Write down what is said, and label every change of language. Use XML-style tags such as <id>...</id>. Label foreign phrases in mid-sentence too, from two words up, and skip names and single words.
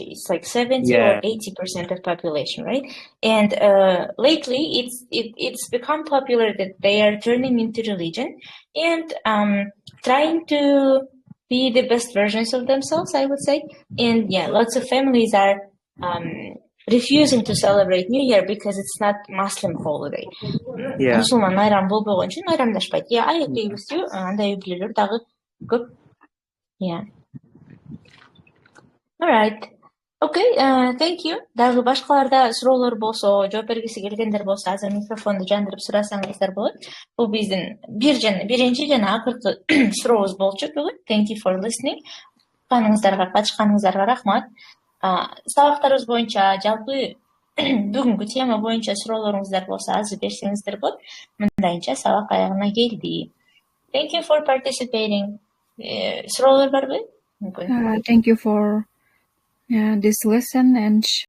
<en>It's like 70 or 80% of population, right? And lately, it's become popular that they are turning into religion and trying to be the best versions of themselves, I would say. And yeah, lots of families are refusing to celebrate New Year because it's not Muslim holiday.</en> <ky>Мусулман майрам болбогон үчүн майрамдашпайт.</ky> <en>Yeah, I agree with you.</en> <ky>Андай үй-бүлөлөр дагы көп.</ky> <en>Yeah. All right. Okay, thank you.</en> <ky>Дагы башкаларда суроолор болсо, жооп бергиси келгендер болсо, азыр микрофонду жандырып сурасаңыздар болот. Бул биздин биринчи жана акыркы сурообуз болчу бүгүн.</ky> <en>Thank you for listening.</en> <ky>Катышканыңыздарга рахмат. Сабактарыбыз боюнча жалпы бүгүнкү тема боюнча суроолоруңуздар болсо азыр берсеңиздер болот. Мындайча сабак аягына келди.</ky> <en>Thank you for participating.</en> <ky>Суроолор барбы?</ky> <en>Thank you for this lesson, and</en>